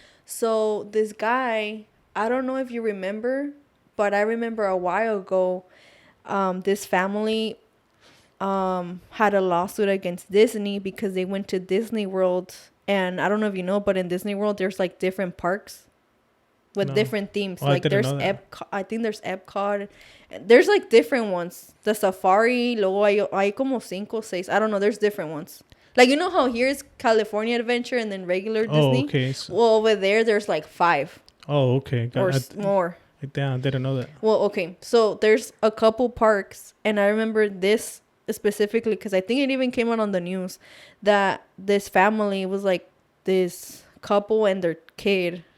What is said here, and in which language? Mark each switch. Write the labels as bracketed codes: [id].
[en] So this guy, I don't know if you remember, but I remember a while ago, this family had a lawsuit against Disney because they went to Disney World. And I don't know if you know, but in Disney World, there's like different parks with different themes. Oh, I like didn't there's know that. Epcot. I think there's Epcot. There's like different ones. The Safari, [es] luego hay como 5, 6. [en] I don't know. There's different ones. Like, you know how here's California Adventure and then regular Disney? Oh, okay. So, Well, over there's like 5 oh, okay. or more. Damn, I didn't know that. Well, okay. So there's a couple parks, and I remember this specifically because I think it even came out on the news that this family was like this couple and their kid.